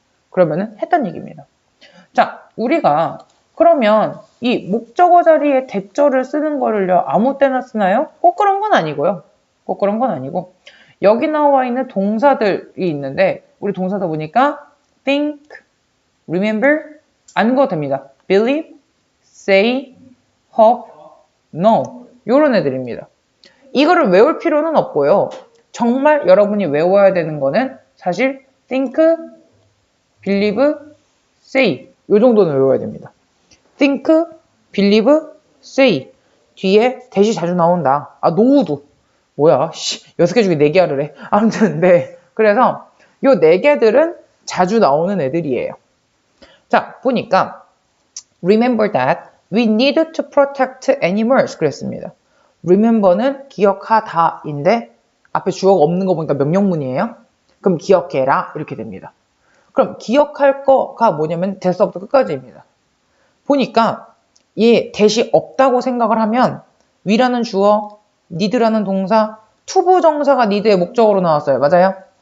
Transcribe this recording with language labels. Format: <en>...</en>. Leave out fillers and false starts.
<ko>그러면은 했단 얘기입니다. 자, 우리가 그러면 이 목적어 자리에 that절을 쓰는 거를요 아무 때나 쓰나요? 꼭 그런 건 아니고요. 꼭 그런 건 아니고 여기 나와 있는 동사들이 있는데 우리 동사다 보니까 think, remember 안 그어도 됩니다. believe, say, hope, know 이런 애들입니다. 이거를 외울 필요는 없고요. 정말 여러분이 외워야 되는 거는 사실 think, believe, say 이 정도는 외워야 됩니다. think, believe, say. 뒤에 대시 자주 나온다. 아, know도. 뭐야, 6개 중에 4개 하르래. 아무튼, 네. 그래서 요 4개들은 자주 나오는 애들이에요. 자, 보니까</ko> <en>remember that we need to protect animals</en> <ko>그랬습니다. remember는 기억하다인데 앞에 주어가 없는 거 보니까 명령문이에요. 그럼 기억해라 이렇게 됩니다. 그럼 기억할 거가 뭐냐면 대서부터 끝까지입니다. 보니까 얘 대시 없다고 생각을 하면 we라는 주어, need라는 동사, 투부정사가 need의 목적어로 나왔어요. 맞아요?</ko>